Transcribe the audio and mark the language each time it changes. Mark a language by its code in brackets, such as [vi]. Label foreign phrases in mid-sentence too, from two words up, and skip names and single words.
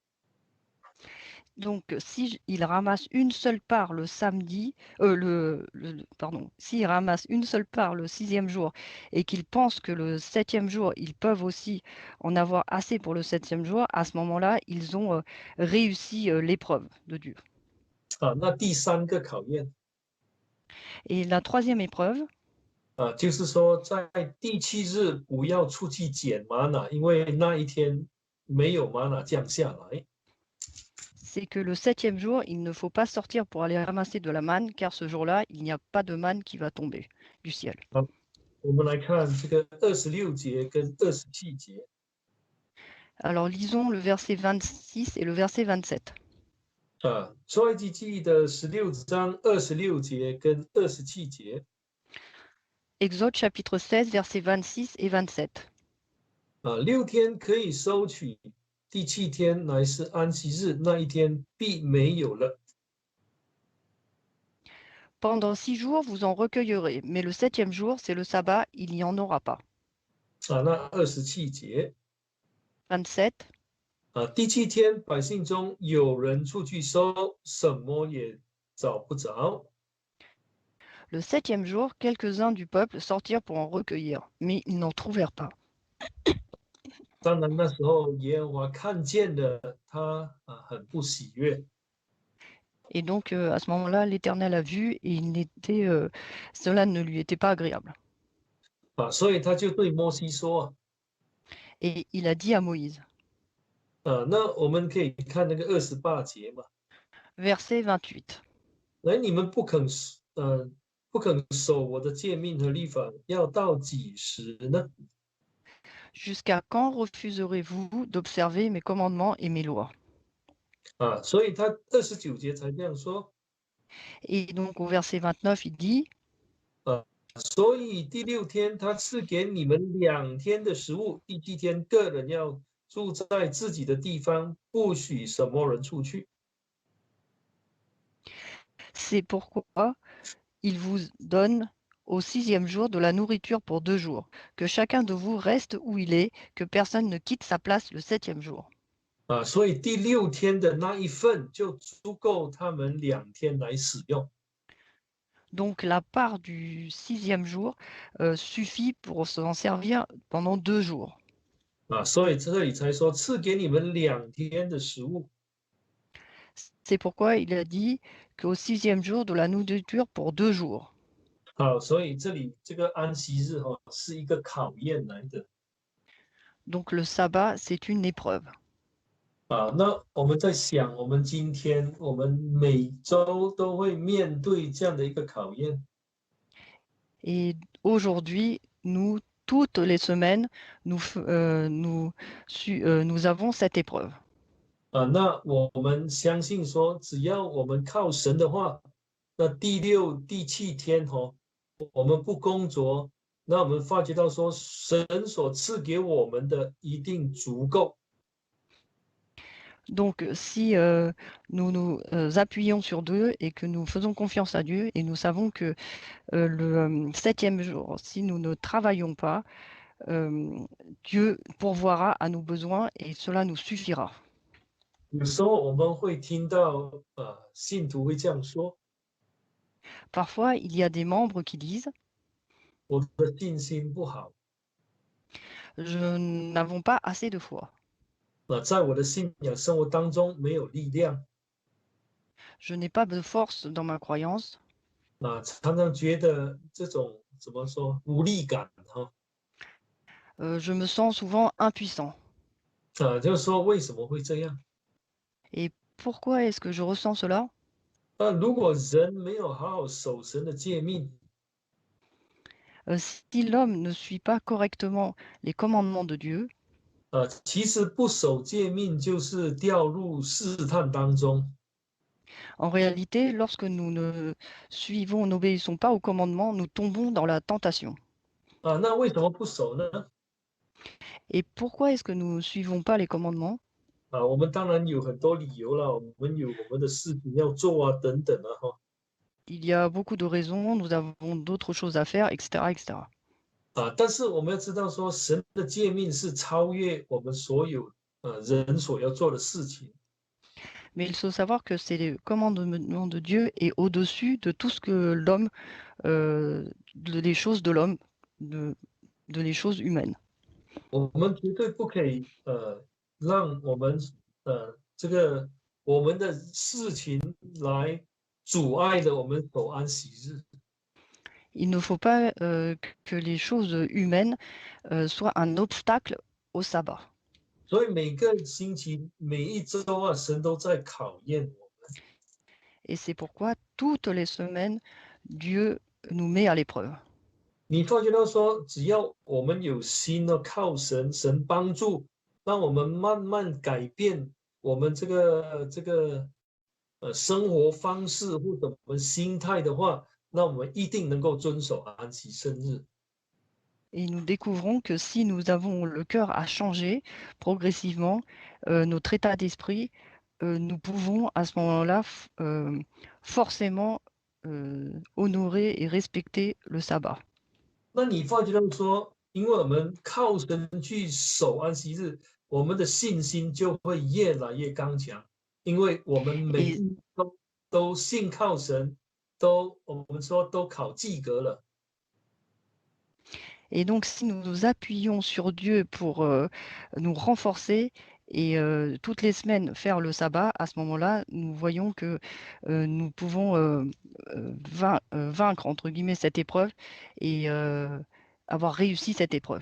[fr] Donc, si il ramasse une seule part le samedi, pardon, s'il ramasse une seule part le 6e jour et qu'ils pensent que le 7e jour, ils peuvent aussi en avoir assez pour le 7e jour, à ce moment-là, ils ont réussi l'épreuve de Dieu. [zh] 那第3个考验 [fr] Et la 3e épreuve, [zh] 就是说在第7日不要出去捡玛瑙，因为那一天没有玛瑙降下来。 [fr] c'est que le 7e jour, il ne faut pas sortir pour aller ramasser de la manne, car ce jour-là, il n'y a pas de manne qui va tomber du ciel. [zh] 我们来看这个26节跟27节。 [fr] Alors, lisons le verset 26 et le verset 27. [zh] 出埃及记的16章26节跟27节。 [fr] Exode chapitre 16, versets 26 et 27. [zh] 6天可以收取，第7天乃是安息日，那一天必没有了。 [fr] Pendant 6 jours, vous en recueillerez, mais le 7e jour, c'est le sabbat, il n'y en aura pas. [zh] 那27节。 [fr] 27. [zh] 第7天百姓中有人出去收，什么也找不着。 [fr] Le 7e jour, quelques-uns du peuple sortirent pour en recueillir, mais ils n'en trouvèrent pas. [zh] 当然那时候耶和华看见了他很不喜悦。 [fr] Et donc, à ce moment-là, l'Éternel a vu et cela ne lui était pas agréable. [zh] 所以他就对摩西说 [fr] Et il a dit à Moïse, [zh] 那我们可以看那个28节嘛。 [fr] verset 28. [zh] 你们不肯守我的诫命和律法，要到几时呢？ [fr] Jusqu'à quand refuserez-vous d'observer mes commandements et mes lois? [zh] 所以他29节才这样说。 [fr] Et donc, au verset 29, il dit, [zh] 所以第6天他赐给你们2天的食物，第7天个人要住在自己的地方，不许什么人出去。 [fr] c'est pourquoi il vous donne au 6e jour de la nourriture pour 2 jours, que chacun de vous reste où il est, que personne ne quitte sa place le 7e jour. [zh] 所以第6天的那一份就足够他们2天来使用。 [fr] Donc la part du 6e jour suffit pour s'en servir pendant 2 jours. [zh] 所以这里才说赐给你们2天的食物。 [fr] C'est pourquoi il a dit qu'au 6e jour de la nourriture pour 2 jours. [zh] 所以这里这个安息日是一个考验来的。 [fr] Donc le sabbat, c'est une épreuve. [zh] 那我们在想，我们今天我们每周都会面对这样的一个考验。 [fr] Et aujourd'hui, nous, toutes les semaines, nous avons cette épreuve. [zh] 那我们相信说，只要我们靠神的话，那第6、第7天我们不工作，那我们发觉到说，神所赐给我们的一定足够。 [fr] Donc, si nous nous appuyons sur Dieu et que nous faisons confiance à Dieu et nous savons que le 7e jour, si nous ne travaillons pas, Dieu pourvoira à nos besoins et cela nous suffira. [zh] 有时候我们会听到信徒会这样说： [fr] Parfois, il y a des membres qui disent [zh] 我的信心不好， [fr] Je n'avons pas assez de foi. [zh] 在我的信仰生活当中没有力量， [fr] Je n'ai pas de force dans ma croyance. [zh] 常常觉得这种怎么说无力感哈， [fr] Je me sens souvent impuissant. [zh] 就是说为什么会这样？ [fr] Et pourquoi est-ce que je ressens cela? [zh] 如果人没有好好守神的诫命， [fr] Si l'homme ne suit pas correctement les commandements de Dieu, [zh] 其实不守诫命就是掉入试探当中。 [fr] en réalité, lorsque nous n'obéissons pas aux commandements, nous tombons dans la tentation. [zh] 那为什么不守呢？ [fr] Et pourquoi est-ce que nous ne suivons pas les commandements? [zh] 我们当然有很多理由了，我们有我们的事情要做等等哈。 [fr] Il y a beaucoup de raisons, nous avons d'autres choses à faire, etc., etc. [zh] 但是我们要知道说，神的诫命是超越我们所有人所要做的事情。 [fr] Mais il faut savoir que c'est les commandements de Dieu et au-dessus de tout ce que l'homme, des choses de l'homme, de les choses humaines. [zh] 我们绝对不可以让我们这个我们的事情来阻碍了我们守安息日。 [fr] Il ne faut pas que les choses humaines soient un obstacle au sabbat. [zh] 所以每个星期、每一周神都在考验我。 [fr] Et c'est pourquoi toutes les semaines, Dieu nous met à l'épreuve. [zh] 你发觉到说，只要我们有心的靠神，神帮助，让我们慢慢改变我们这个生活方式或者我们心态的话，那我们一定能够遵守安息生日。 [fr] Et nous découvrons que si nous avons le cœur à changer progressivement notre état d'esprit, nous pouvons à ce moment-là forcément honorer et respecter le sabbat. [zh] 那你发觉到说，因为我们靠神去守安息日，我们的信心就会越来越刚强，因为我们每一天都信靠神，我们说都考及格了。 [fr] Et donc, si nous nous appuyons sur Dieu pour nous renforcer et toutes les semaines faire le sabbat, à ce moment-là, nous voyons que nous pouvons vaincre, entre guillemets, cette épreuve et avoir réussi cette épreuve.